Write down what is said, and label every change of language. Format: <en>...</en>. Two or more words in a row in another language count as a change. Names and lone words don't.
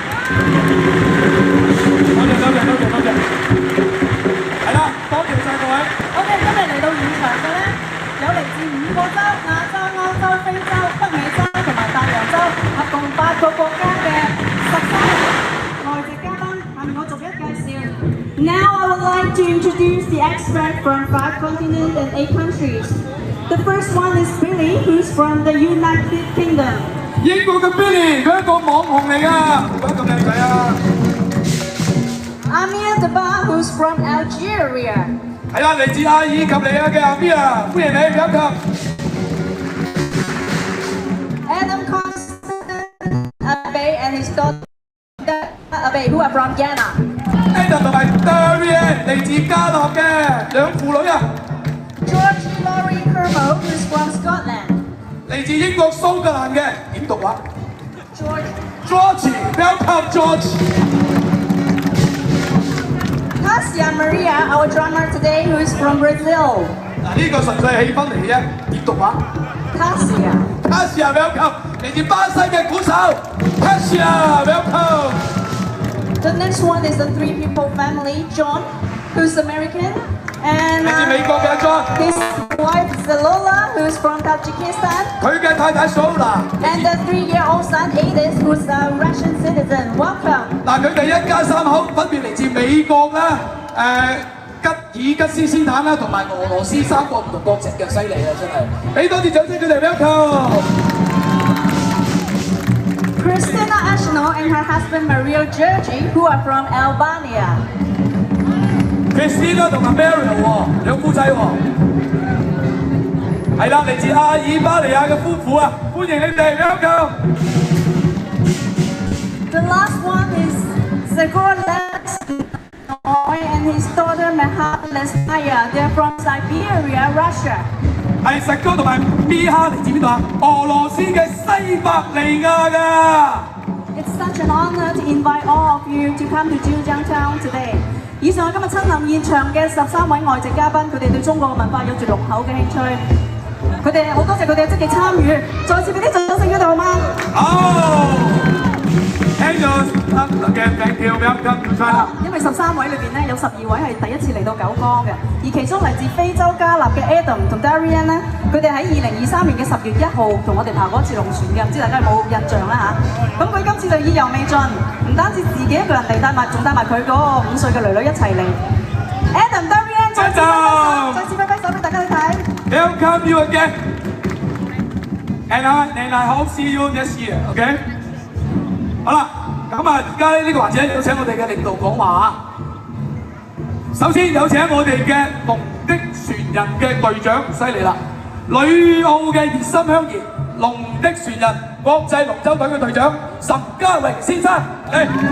<yue>多謝。係啦，多謝晒各位。我哋今日嚟到現場嘅咧，有嚟自5個州、亞洲、歐洲、非洲、北美洲同埋大洋洲，合共8個國家嘅13位外籍嘉賓。下面我逐一介紹。</yue> <en>Now I would like to introduce the experts from 5 continents and 8 countries. The first one is Billy, who's from the United Kingdom.</en> <yue>英國嘅 Billy， 佢係一個網紅嚟㗎，唔怪咁靚仔啊！</yue> <en>Amir Deba, who's from Algeria.</en> <yue>係啦，嚟自阿爾及利亞嘅阿 Amir， 歡迎你，welcome。</yue> <en>Adam Constant Abe and his daughter Abe, who are from Ghana.</en> <yue>Adam 同埋 Darian 嚟自加納嘅兩父女啊。</yue> <en>George Laurie Kermo, who's from Scotland.</en> <yue>嚟自英國蘇格蘭嘅點讀啊 George，welcome George。 Tassia Maria, our drummer today, who is from Brazil. 嗱，呢個純粹係氣氛嚟嘅啫，點讀啊 Tassia welcome，嚟自巴西嘅鼓手 Tassia welcome。</yue> <en>The next one is the 3 people family. John, who's American, and</en> <yue>嚟自美國嘅 John，</yue> <en>his wife Zalola, who's from Tajikistan,</en> <yue>佢嘅太太 Sola，</yue> <en>and the 3-year-old son Adis, who's a Russian citizen. Welcome.</en> <yue>嗱，佢哋一家3口分別嚟自美國啦、吉爾吉斯斯坦啦，同埋俄羅斯3個唔同國籍嘅，犀利啊！真係，俾多啲掌聲佢哋 welcome。</yue> <en>Christina Ashno and her husband Mario Georgi, who are from Albania.</en> <yue>Christina 同埋 Mario 喎，兩夫妻喎。係啦，嚟自阿爾巴尼亞嘅夫婦啊，歡迎你哋 welcome。</yue> <en>The last one is Zagor and his daughter Meha Lesnaya. They're from Siberia, Russia.</en> <yue>係實哥同埋 B 哈嚟自邊度啊？俄羅斯嘅西伯利亞㗎。</yue> <en>It's such an honor to invite all of you to come to Zhejiang Town today.</en> <yue>以上我今日親臨現場嘅13位外籍嘉賓，佢哋對中國嘅文化有住濃厚嘅興趣。佢哋好多謝佢哋嘅積極參與，再次俾啲掌聲佢哋好嗎？好。聽咗</yue> <en>，thank you welcome to China。</en> <yue>因為13位裏邊咧有12位係第一次嚟到九江嘅，而其中嚟自非洲加納嘅 Adam 同 Darian 咧，佢哋喺2023年嘅10月1號同我哋爬過一次龍船嘅，唔知大家有冇印象啦嚇？咁佢今次就意猶未盡，唔單止自己一個人嚟，仲帶埋佢嗰個5歲嘅女女一齊嚟。Adam Darian， 再次揮揮手俾大家去睇。</yue> <en>Welcome you again. And I hope see you next year. OK。</en> <yue>好啦，咁啊，而家呢個環節有請我哋嘅領導講話啊。首先有請我哋嘅龍的傳人嘅隊長，犀利啦！旅澳嘅熱心鄉賢，龍的傳人國際龍舟隊嘅隊長岑家榮先生，嚟。</yue>